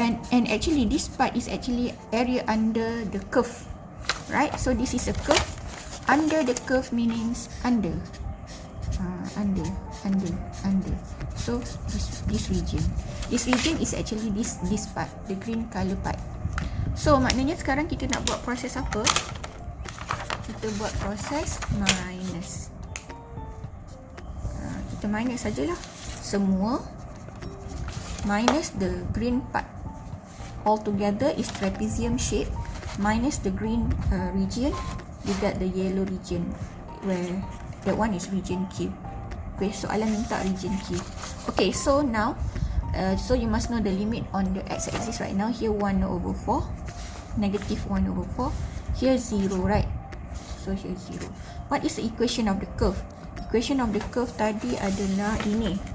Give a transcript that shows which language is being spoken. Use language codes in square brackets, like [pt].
[en] And actually this part is actually area under the curve, right? So this is a curve. Under the curve means under. Under. So this region. This region is actually this part, the green color part. [ms] So maknanya sekarang kita nak buat proses apa? Kita buat proses minus. Kita minus sajalah semua. [en] Minus the green part. Altogether is trapezium shape. Minus the green region. You get the yellow region, where that one is region Q. Okay, [ms] soalan minta [en] region Q. Okay, so now, so you must know the limit on the x-axis right now. Here 1/4, negative 1/4. Here 0, right? So here 0. What is the equation of the curve? Equation of the curve [ms] tadi adalah ini.